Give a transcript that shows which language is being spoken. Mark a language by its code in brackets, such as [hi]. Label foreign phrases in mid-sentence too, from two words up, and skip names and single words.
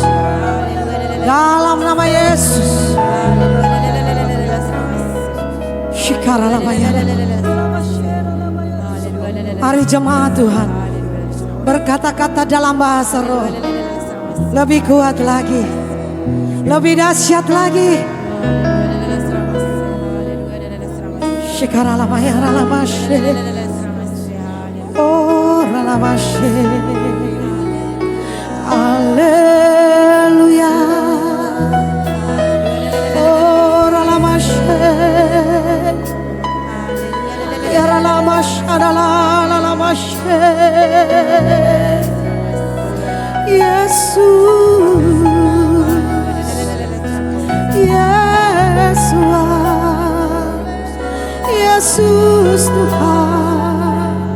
[id] Dalam nama Yesus. Shikaralamaya. Mari jemaat Tuhan berkata-kata dalam bahasa roh. Lebih kuat lagi, lebih dahsyat lagi. Shikaralamaya ralamashe. Oh ralamashe. Haleluya. Oh ralamashe. Ya ralamashe ralamashe. Yesus, Yesus Tuhan.